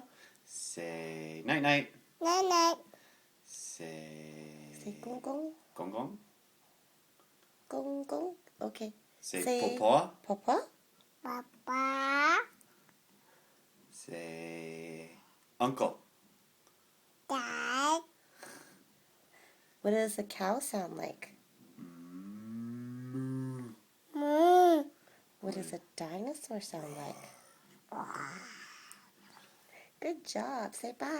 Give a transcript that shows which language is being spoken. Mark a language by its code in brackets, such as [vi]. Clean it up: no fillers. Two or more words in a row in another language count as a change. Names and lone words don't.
[en] Say night night. Night night. Say Say [yue] gong gong. gong gong. Gong gong. [en] Okay. Say Say papa. papa. Papa. Say uncle. Dad. What does a cow sound like? Moo. Moo. What does a dinosaur sound like? Good job. Say bye. Bye.